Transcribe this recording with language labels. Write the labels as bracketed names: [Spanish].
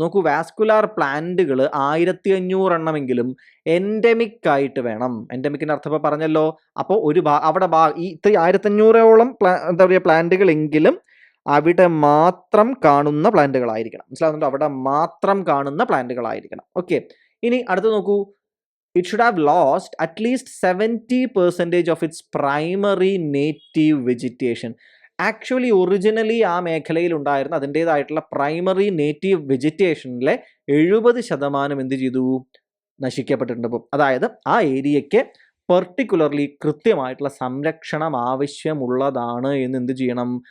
[Malayalam] നോക്കൂ, വാസ്കുലാർ പ്ലാന്റുകൾ 1500 എണ്ണമെങ്കിലും എൻഡമിക് ആയിട്ട് വേണം. എൻഡമിക്കിന്റെ അർത്ഥം ഇപ്പോൾ പറഞ്ഞല്ലോ. അപ്പോൾ അവിടെ ഈ 1500ഓളം എന്താ പറയുക പ്ലാന്റുകളെങ്കിലും അവിടെ മാത്രം കാണുന്ന പ്ലാന്റുകളായിരിക്കണം. മനസ്സിലാവുന്നുണ്ടോ? അവിടെ മാത്രം കാണുന്ന പ്ലാന്റുകളായിരിക്കണം. ഓക്കെ, ഇനി അടുത്ത് നോക്കൂ. [English] It should have lost at least 70% of its primary native vegetation. [Malayalam] Actually originally ആ മേഖലയിൽ ഉണ്ടായിരുന്ന അതിൻ്റെതായിട്ടുള്ള പ്രൈമറി നേറ്റീവ് വെജിറ്റേഷനിലെ 70% എന്ത് ചെയ്തു? നശിക്കപ്പെട്ടിട്ടുണ്ട്. അപ്പം അതായത് ആ ഏരിയയ്ക്ക് പെർട്ടിക്കുലർലി കൃത്യമായിട്ടുള്ള സംരക്ഷണം ആവശ്യമുള്ളതാണ് എന്ന് എന്ത് ചെയ്യണം?